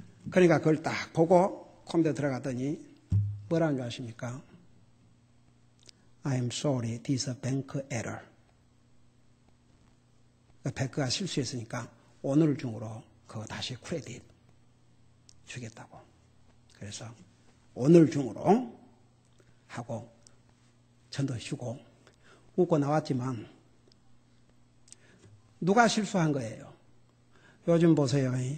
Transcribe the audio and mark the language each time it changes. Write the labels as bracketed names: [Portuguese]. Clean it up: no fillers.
[Korean] 그러니까 그걸 딱 보고 컴퓨터 들어갔더니 뭐라는 줄 아십니까? [English] I am sorry, this is a bank error. [Korean] 뱅크가 실수했으니까 오늘 중으로 그거 다시 크레딧 주겠다고. 그래서 오늘 중으로 하고 전도 주고 웃고 나왔지만 누가 실수한 거예요? 요즘 보세요.